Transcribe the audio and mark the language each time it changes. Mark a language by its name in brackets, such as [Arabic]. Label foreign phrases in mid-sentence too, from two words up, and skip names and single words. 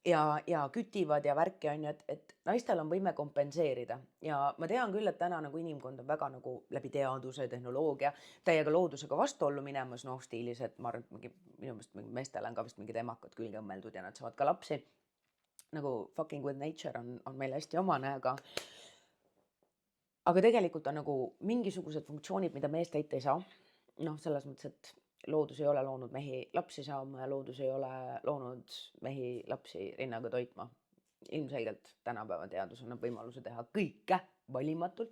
[Estonian] ja kütivad ja värki on ju, et naistel on võime kompenseerida ja ma tean küll, et täna nagu inimkond on väga nagu läbi teaduse, tehnoloogia täiega loodusega vastuollu minemas, noh stiilis, et ma arvan, et minu meelest meestel on ka vist mingid emakad külge õmmeldud ja nad saavad ka lapsi. Nagu [English] fucking with nature [Estonian] on meile hästi omane, aga tegelikult on nagu mingisugused funktsioonid, mida mees täita ei saa. Noh, selles mõttes, et loodus ei ole loonud mehi lapsi saama ja loodus ei ole loonud mehi lapsi rinnaga toitma. Ilmselgelt tänapäeva teadus annab võimaluse teha kõike valimatult.